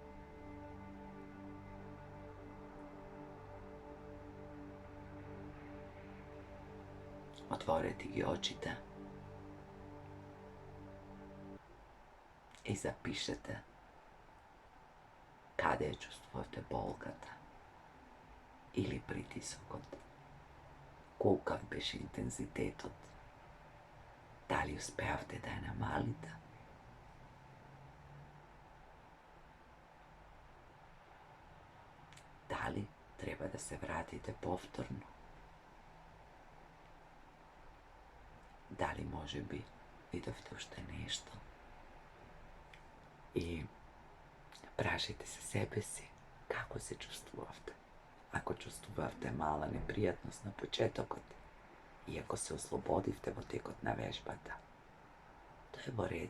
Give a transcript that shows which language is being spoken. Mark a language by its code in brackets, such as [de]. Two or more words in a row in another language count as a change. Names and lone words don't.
[mk] Отворете ги очите и запишете каде ја чувствувате болката или притисокот. Колкав беше интензитетот. Da li uspevate da je namalite? Da li treba da se vratite povtorno? Da li може би видовте уште нешто? И прашајте се себе си како се чувствувавте. Ако чувствувавте мала непријатност на почетокот, и ако се ослободивте во текот на вежбата, тоа е во ред.